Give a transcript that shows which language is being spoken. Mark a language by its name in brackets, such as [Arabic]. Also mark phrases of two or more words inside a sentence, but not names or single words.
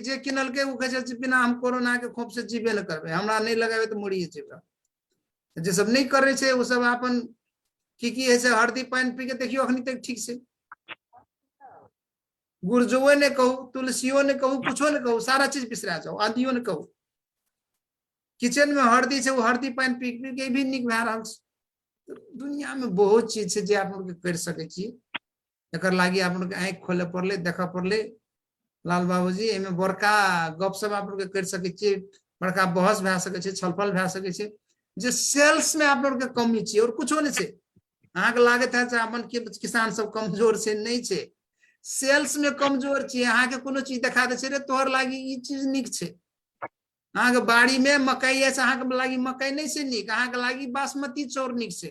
[Maithili] जे किनल के वो कहे छे बिना हम कोरोना के खोप से जीबे न करबे, हमरा नहीं लगाबे तो मरिए जेबे। जे सब नहीं करे छे वो सब अपन की है से हरदी पानी पी के देखियो अखनी तक ठीक से। गुरजुओ ने कहू, तुलसियो ने कहू, कुछो ने कहू, सारा चीज बिसरा जाओ। आदियो ने कहू किचन में हरदी छे, वो हरदी पानी पी के भी निक भए रहल छे। दुनिया में बहुत चीज छे जे आप लोग कर सके छी। एकर लागी आप लोग आंख खोले पड़ले, देखा पड़ले। लाल बाबूजी एमे बड़का गपशप आप लोग कर सके छी, बड़का बहस भए सके छे, छलफल भए सके छे। जे सेल्स में आप लोग के कमी छे और कुछो नहीं छे। अहाँ के लागत है अपन किसान सब कमजोर छे, नहीं छे। सेल्स में कमजोर छे। अहाँ के कोनो चीज देखा दे छे रे तोहर लागी ई चीज निक छे। अहाँ के बाड़ी में मकई है, अहाँ के लागी मकई नहीं से निक, अहाँ के लागी बासमती चाउर निक छे।